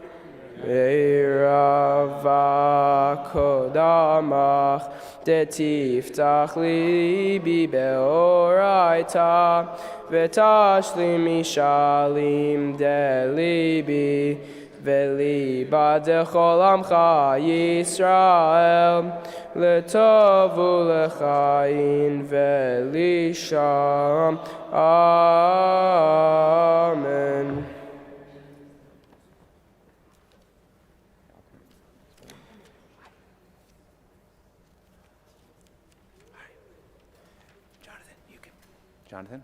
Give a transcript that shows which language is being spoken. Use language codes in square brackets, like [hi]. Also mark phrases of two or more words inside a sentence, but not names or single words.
[arc] ויהא רעוא קדמך דתפתח לבי באורייתא ותשלים משאלין דלבי ולבא דכל עמך ישראל לטב ולחיין ולשלם. Amen. Jonathan?